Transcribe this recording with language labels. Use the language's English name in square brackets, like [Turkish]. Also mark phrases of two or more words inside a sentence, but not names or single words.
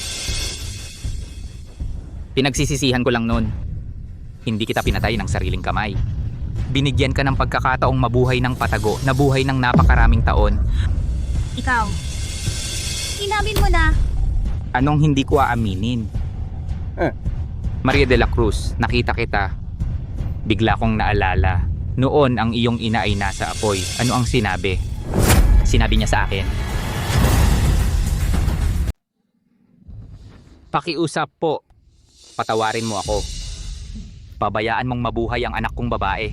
[Filipino] Pinagsisisihan ko lang noon. Hindi kita pinatay ng sariling kamay. Binigyan ka ng pagkakataong mabuhay ng patago, na buhay ng napakaraming taon. Ikaw, inamin mo na. Anong hindi ko aaminin? Maria de la Cruz, nakita kita. Bigla kong naalala. Noon ang iyong ina ay nasa apoy. Ano ang sinabi? Sinabi niya sa akin. Pakiusap po. Patawarin mo ako. Pabayaan mong mabuhay ang anak kong babae.